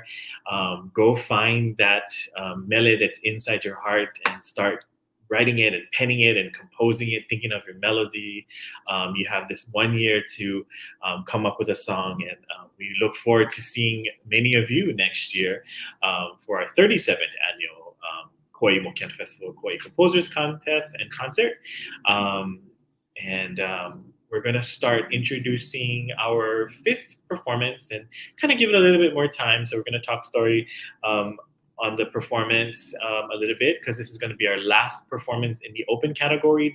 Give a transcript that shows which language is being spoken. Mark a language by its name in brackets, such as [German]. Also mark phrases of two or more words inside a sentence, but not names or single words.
[English] Go find that mele that's inside your heart and start writing it and penning it and composing it, thinking of your melody. You have this 1 year to come up with a song, and we look forward to seeing many of you next year for our 37th annual Kauaʻi Mokihana Festival, Kauaʻi Composerʻs Contest and Concert. We're going to start introducing our fifth performance and kind of give it a little bit more time. So we're going to talk story on the performance a little bit, because this is going to be our last performance in the open category.